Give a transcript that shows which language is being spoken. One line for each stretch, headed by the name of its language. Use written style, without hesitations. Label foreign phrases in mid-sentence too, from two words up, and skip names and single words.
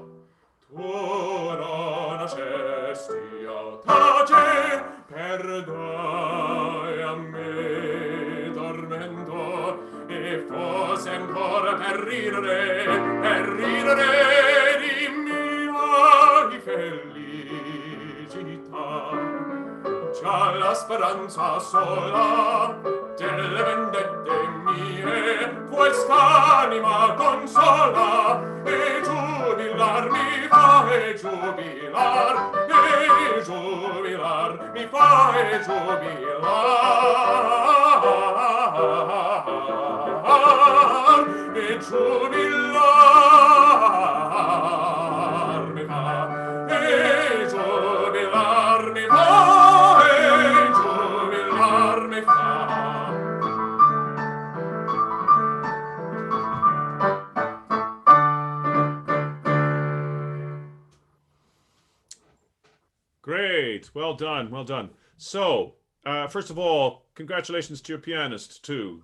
Italian: Tu non nascesti audace, perdai a me tormento, e fosse ancora per ridere di mia felicità. Già la speranza sola delle vendette mie quest'anima consola, e giubilar mi fa, e giubilar mi fa, e giubilar, e giubilar mi fa, e giubilar mi fa, e giubilar mi fa.
English: Great. Well done. Well done. So, first of all, congratulations to your pianist too.